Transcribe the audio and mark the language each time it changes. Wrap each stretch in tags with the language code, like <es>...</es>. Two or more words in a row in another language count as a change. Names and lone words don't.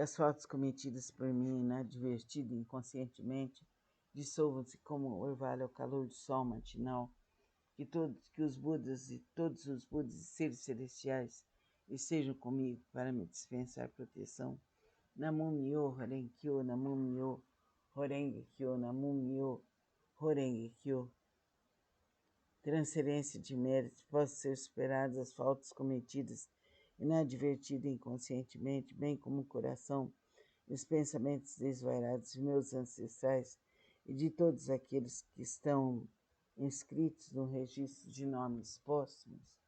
<pt>as faltas cometidas por mim inadvertida e inconscientemente dissolvam-se como o orvalho ao calor do sol matinal, que os Budas e todos os Budas e seres celestiais estejam comigo para me dispensar proteção.</pt> <ja>Namo Myo Horenkyo, Namo Myo Horengekyo, Namo Myo Horengekyo.</ja> <pt>Transferência de méritos, possam ser superadas as faltas cometidas inadvertida e inconscientemente, bem como o coração e os pensamentos desvairados de meus ancestrais e de todos aqueles que estão inscritos no registro de nomes póstumos.</pt>